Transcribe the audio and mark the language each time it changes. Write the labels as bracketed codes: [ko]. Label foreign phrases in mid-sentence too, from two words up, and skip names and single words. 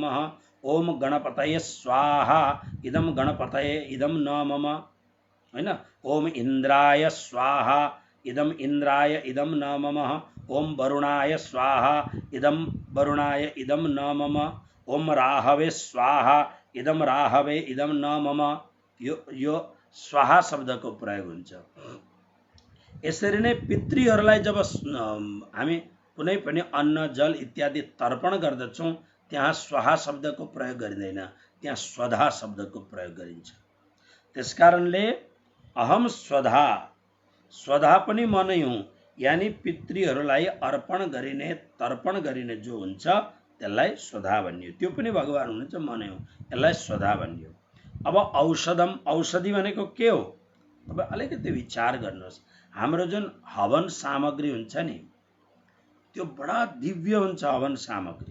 [sa] ओम गणपतये स्वाहा इदं गणपतये इदं न मम, हैन। ओम इंद्राय स्वाहा इदं इंद्राय इदं न मम। ओम वरुणाय स्वाहा इदं वरुणाय इदं न मम। ओम राहवे स्वाहा इदं राहवे इदं न मम। [ne] यो स्वाहा शब्दको प्रयोग हुन्छ। यसरी नै पितृहरूलाई जब हामी कुनै पनि अन्न जल इत्यादि तर्पण गर्दछौं त्यहाँ स्वाहा शब्दको प्रयोग गरिँदैन, त्यहाँ स्वधा शब्दको प्रयोग गरिन्छ। त्यसकारणले [sa] अहम स्वधा, [ne] स्वधा पनि म नै हुँ, यानी पितृहरूलाई अर्पण गरिने तर्पण गरिने जो हुन्छ त्यसलाई स्वधा भनियो। त्यो पनि भगवान हुनुहुन्छ, म नै हुँ, यसलाई स्वधा भनियो। अब औषधम, औषधि भनेको के हो? अब अलिकति विचार गर्नुहोस्। हाम्रो जुन हवन सामग्री हुन्छ नि त्यो बडा दिव्य हुन्छ हवन सामग्री।